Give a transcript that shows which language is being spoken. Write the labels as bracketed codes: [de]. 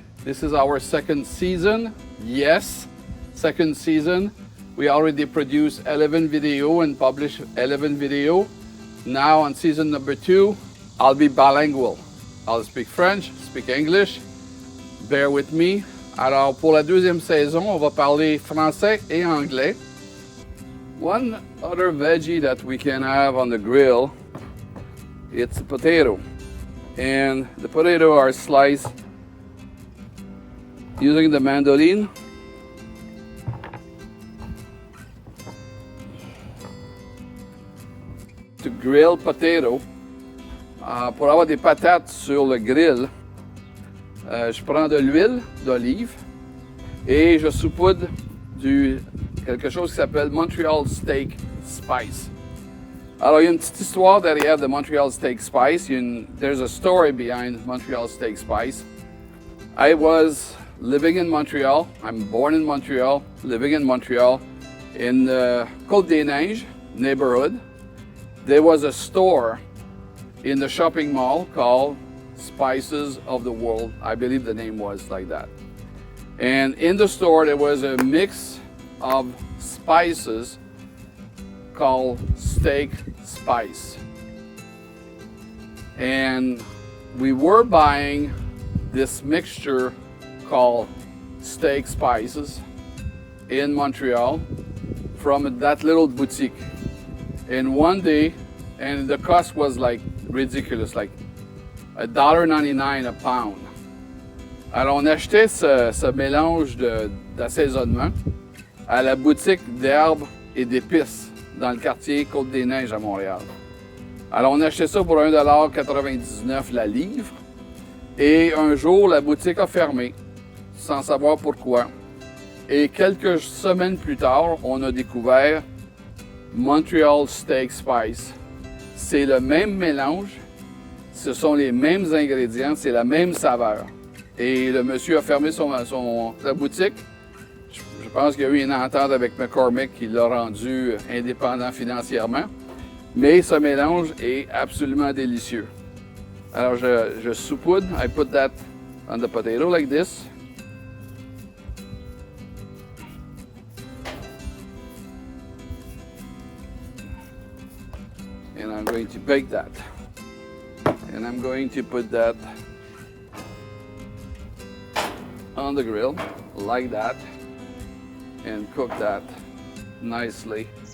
[en] This is our second season. Yes, second season. We already produced 11 video and published 11 video. Now on season number 2, I'll be bilingual. I'll speak French, speak English. Bear with me. [fr] Alors, pour la deuxième saison, on va parler français et anglais. [en] One other veggie that we can have on the grill, it's a potato. And the potato are sliced using the mandoline. To grill potato, [fr] pour avoir des patates sur le grill, je prends de l'huile d'olive et je saupoudre quelque chose qui s'appelle Montreal Steak Spice. Alors, il y a une petite histoire derrière de Montreal Steak Spice. [en] There's a story behind Montreal Steak Spice. I was living in Montreal. I'm born in Montreal, living in Montreal, in the Côte-des-Neiges neighborhood. There was a store in the shopping mall called Spices of the World. I believe the name was like that. And in the store there was a mix of spices called steak spice. And we were buying this mixture called steak spices in Montreal from that little boutique. And one day, and the cost was like ridiculous, like $1.99 a pound. [fr] Alors, on achetait ce mélange d'assaisonnement à la boutique d'herbes et d'épices dans le quartier Côte-des-Neiges à Montréal. Alors, on achetait ça pour $1,99 la livre. Et un jour, la boutique a fermé, sans savoir pourquoi. Et quelques semaines plus tard, on a découvert Montreal Steak Spice. C'est le même mélange. Ce sont les mêmes ingrédients, c'est la même saveur. Et le monsieur a fermé sa boutique. Je pense qu'il y a eu une entente avec McCormick qui l'a rendu indépendant financièrement. Mais ce mélange est absolument délicieux. Alors je saupoudre. [en] I put that on the potato like this. And I'm going to bake that. And I'm going to put that on the grill like that and cook that nicely.